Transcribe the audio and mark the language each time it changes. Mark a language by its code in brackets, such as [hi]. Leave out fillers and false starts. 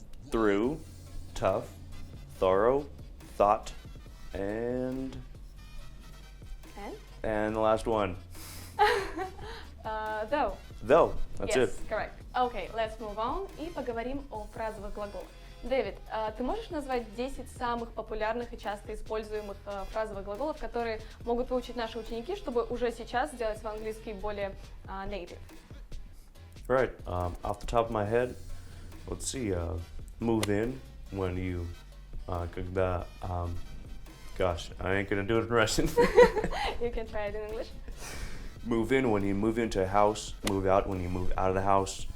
[en] Through, tough, thorough, thought, and the last one. Though. Though, that's Yes, it. correct. Okay, let's move on [ru] и поговорим о фразовых глаголах. Дэвид, ты можешь назвать 10 самых популярных и часто используемых фразовых глаголов, которые могут выучить наши ученики, чтобы уже сейчас сделать свой английский более native? [en] Right. Off the top of my head, let's see. Move in when you, когда, gosh, I ain't gonna do it in Russian. You can try it in English. Move in when you move into a house. Move out when you move out of the house.